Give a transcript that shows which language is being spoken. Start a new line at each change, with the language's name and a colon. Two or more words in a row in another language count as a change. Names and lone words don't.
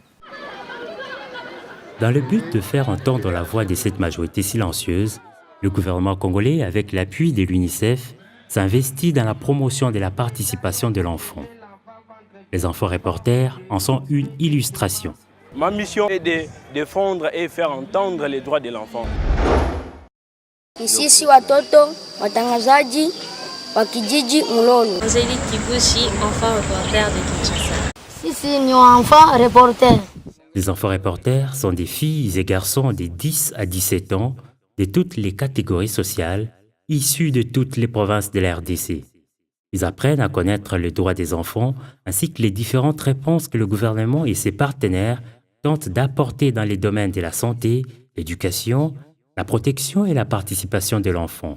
French: Dans le but de faire entendre la voix de cette majorité silencieuse, le gouvernement congolais, avec l'appui de l'UNICEF, s'investit dans la promotion de la participation de l'enfant. Les enfants reporters en sont une illustration. Ma mission est de défendre et faire entendre les droits de l'enfant.
Swahili: Sisi watoto watangazaji wa kijiji Mulolo.
French: Zeli Kibushi, enfant reporter de Kinshasa.
Swahili: Sisi ni
French: enfant reporter. Les enfants reporters sont des filles et garçons de 10 à 17 ans de toutes les catégories sociales, issus de toutes les provinces de la RDC. Ils apprennent à connaître les droits des enfants ainsi que les différentes réponses que le gouvernement et ses partenaires tentent d'apporter dans les domaines de la santé, l'éducation, la protection et la participation de l'enfant.